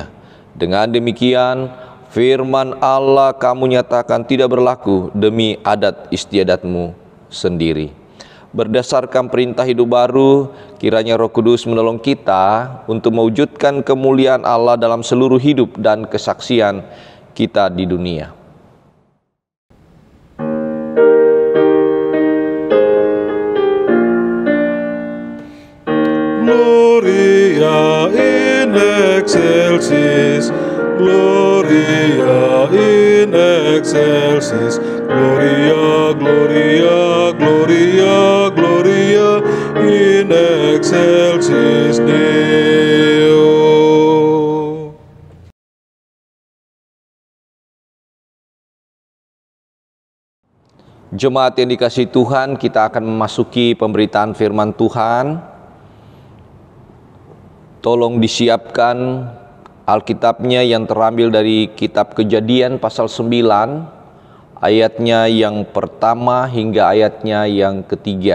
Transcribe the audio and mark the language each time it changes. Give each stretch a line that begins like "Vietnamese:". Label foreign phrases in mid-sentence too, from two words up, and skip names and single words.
Indonesian: Dengan demikian, firman Allah kamu nyatakan tidak berlaku demi adat istiadatmu sendiri." Berdasarkan perintah hidup baru, kiranya Roh Kudus menolong kita untuk mewujudkan kemuliaan Allah dalam seluruh hidup dan kesaksian kita di dunia.
Latin: Gloria in excelsis, Gloria in excelsis, Gloria, Gloria, Gloria, Gloria in excelsis Deo.
Indonesian: Jemaat yang dikasihi Tuhan, kita akan memasuki pemberitaan firman Tuhan. Tolong disiapkan Alkitabnya yang terambil dari kitab Kejadian pasal 9, ayatnya yang pertama hingga ayatnya yang ketiga.